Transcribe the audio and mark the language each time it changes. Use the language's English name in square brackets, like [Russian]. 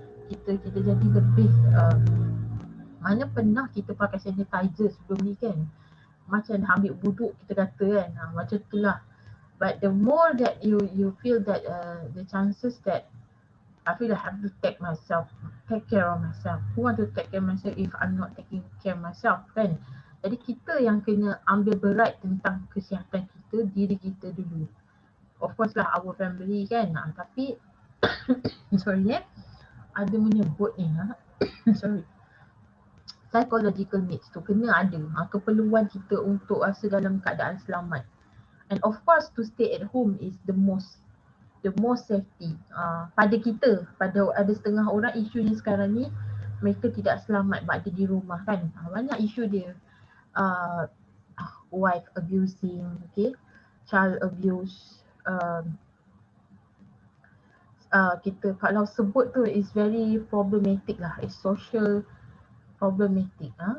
[Malay] Kita jadi lebih mana pernah kita pakai sanitizer sebelum ni kan, macam ambil wuduk kita kata kan, macam tu lah. [English] But the more that you feel that the chances that I feel I have to take care of myself. Who want to take care of myself if I'm not taking care of myself, kan? [Malay] Jadi kita yang kena ambil berat tentang kesihatan kita, diri kita dulu. [English] Of course [Malay] lah [English] our family [Malay] kan, tapi sorry ada menyebut ni sorry, psychological needs tu kena ada, keperluan kita untuk rasa dalam keadaan selamat. [English] And of course to stay at home is the most safety. [Malay] Pada kita, pada ada setengah orang isunya sekarang ni, mereka tidak selamat berada di rumah kan. Banyak isu dia, wife abusing, okay, [English] child abuse, [Malay] kita kalau sebut tu [English] is very problematic lah, it's social problematic.